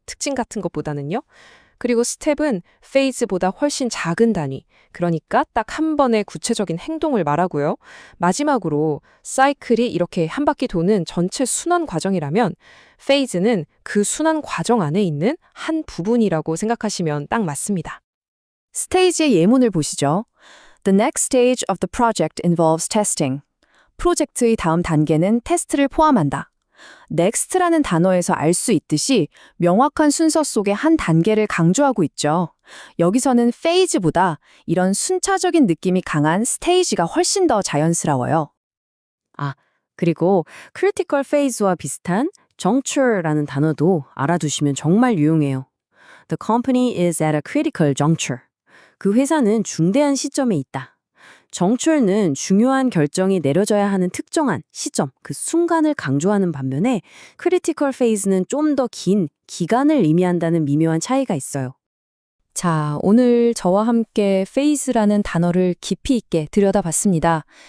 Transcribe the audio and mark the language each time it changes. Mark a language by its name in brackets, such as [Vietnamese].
[Korean] 특징 같은 것보다는요. 그리고 스텝은 phase보다 훨씬 작은 단위, 그러니까 딱 한 번의 구체적인 행동을 말하고요. 마지막으로 사이클이 이렇게 한 바퀴 도는 전체 순환 과정이라면 phase는 그 순환 과정 안에 있는 한 부분이라고 생각하시면 딱 맞습니다. 스테이지의 예문을 보시죠. [English] The next stage of the project involves testing. [Korean] 프로젝트의 다음 단계는 테스트를 포함한다. next라는 단어에서 알 수 있듯이 명확한 순서 속의 한 단계를 강조하고 있죠. 여기서는 phase보다 이런 순차적인 느낌이 강한 stage가 훨씬 더 자연스러워요. 그리고 critical phase와 비슷한 juncture라는 단어도 알아두시면 정말 유용해요. [English] The company is at a critical juncture. [Korean] 그 회사는 중대한 시점에 있다. 정출은 중요한 결정이 내려져야 하는 특정한 시점, 그 순간을 강조하는 반면에 크리티컬 페이즈는 좀 더 긴 기간을 의미한다는 미묘한 차이가 있어요. 자, 오늘 저와 함께 페이즈라는 단어를 깊이 있게 들여다봤습니다.